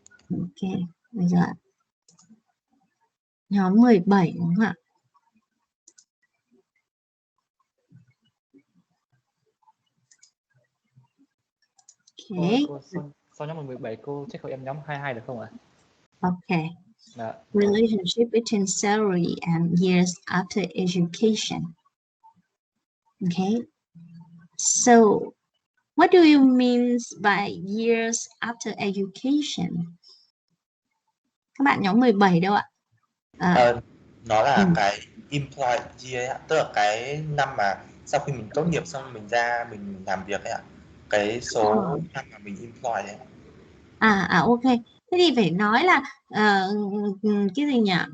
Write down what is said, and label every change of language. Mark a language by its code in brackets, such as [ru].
[vi] Ok, bây giờ nhóm 17 đúng không ạ? [en] Okay. [vi] Cô sau nhóm 17 cô check hộ em nhóm 22 được không ạ? [en] Okay. [vi] Dạ. [en] Relationship between salary and years after education. Okay. So, what do you mean by years after education? [vi] Các bạn nhóm 17 đâu ạ? Nó là cái employed year ấy, tức là cái năm mà sau khi mình tốt nghiệp xong mình ra mình làm việc ấy ạ. Cái số năm mà mình employed đấy. Ok. Thế thì phải nói là cái gì nhỉ?